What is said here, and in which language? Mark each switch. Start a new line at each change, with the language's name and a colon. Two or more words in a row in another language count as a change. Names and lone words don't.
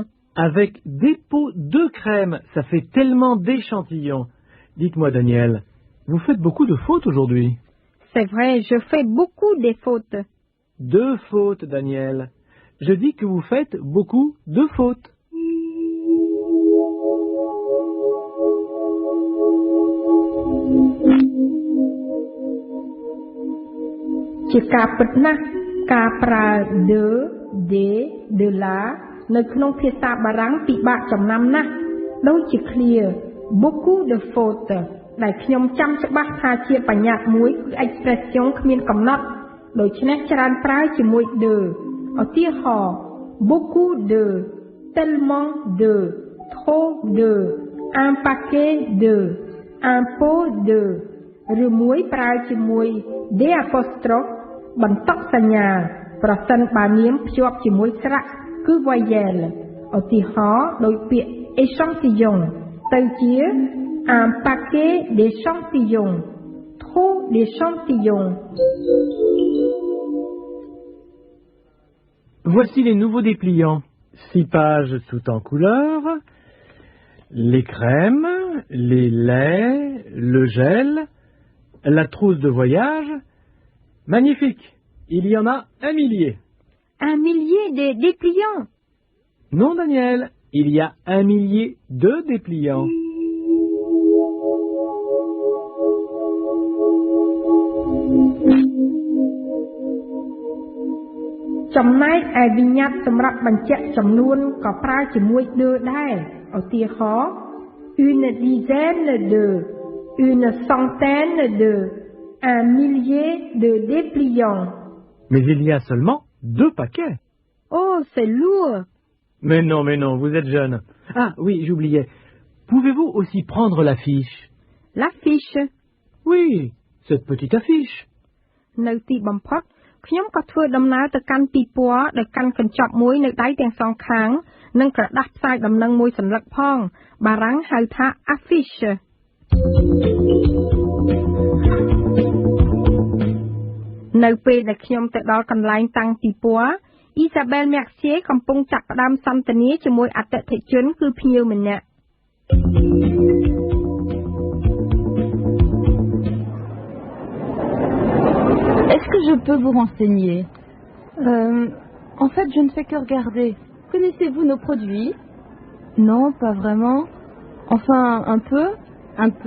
French: Avec des pots de crème, ça fait tellement d'échantillons. Dites-moi, Daniel, vous faites beaucoup de fautes aujourd'hui? C'est vrai, je fais beaucoup de fautes. 2 fautes, Daniel. Je dis que vous faites beaucoup de fautes.
Khmer: ជាការពិតណាស់ការប្រើ
French: de, de la
Khmer: នៅក្នុងភាសាបារាំងពិបាកចំណាំណាស់ដូចជាឃ្លា
French: beaucoup de fautes
Khmer: ដែលខ្ញុំចាំច្បាស់ថាជាបញ្ញត្តិមួយគឺ expression គ្មានកំណត់ដូ ច្នេះច្រើនប្រើជាមួយ de ឧទាហរណ៍
French: beaucoup de tellement de trop de un paquet de un pot de
Khmer: ឬមួយប្រើជាមួយ de apostrophe បន្តសញ្ញាប្រសិនបើនាមភ្ជាប់ជាមួយស្រៈគឺ voyelle ឧទាហរណ៍ដោយពាក្យ échantillon ទៅជា
French: un paquet d'échantillons trop d'échantillons. Voici les nouveaux dépliants. 6 pages tout en couleur, les crèmes, les laits, le gel, la trousse de voyage. Magnifique! Il y en a 1 millier. 1 millier de dépliants? Non, Daniel, il y a 1 millier de dépliants.
Khmer: ចំណែកឯវិញ្ញាតសម្រាប់បញ្ជាក់ចំនួនក៏ប្រើជាមួយ de ដែរឧទាហរណ៍
French: une dizaine de une centaine de un millier de dépliants. Mais il y a seulement 2 paquets. Oh, c'est lourd. Mais non, vous êtes jeune. Ah oui, j'oubliais. Pouvez-vous aussi prendre l'affiche? L'affiche? Oui, cette petite affiche.
Khmer: នៅទីបំផុតខ្ញុំក៏ធ្វើដំណើរទៅកាន់ទីពណ៌ដោយកាន់កញ្ចប់មួយនៅដៃទាំងសងខាងនិងក្រដាស់ផ្សាយដំណឹងមួយសន្លឹកផងបារាំងហៅថា affiche នៅពេលដែលខ្ញុំទៅដល់កន្លែងតាំងទីពណ៌ Isabelle Mercier កំពុងចាប់ផ្ដើមសន្ទនាជាមួយអតិថិជនគឺភ្ញៀវម្នាក់
French: Est-ce que je peux vous renseigner? En fait, je ne fais que regarder. Connaissez-vous nos produits? Non, pas vraiment. Enfin, un peu. Un peu?